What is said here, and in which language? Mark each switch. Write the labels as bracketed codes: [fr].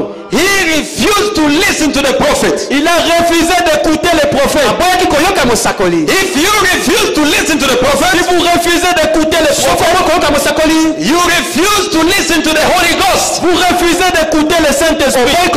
[en] He refused to listen to the prophet. [fr] Il a refusé d'écouter les prophètes. [en] If you refuse to listen to the prophet, [fr] si vous refusez d'écouter les prophètes, [en] you refuse to listen to the Holy Ghost. [fr] Vous refusez d'écouter le Saint-Esprit.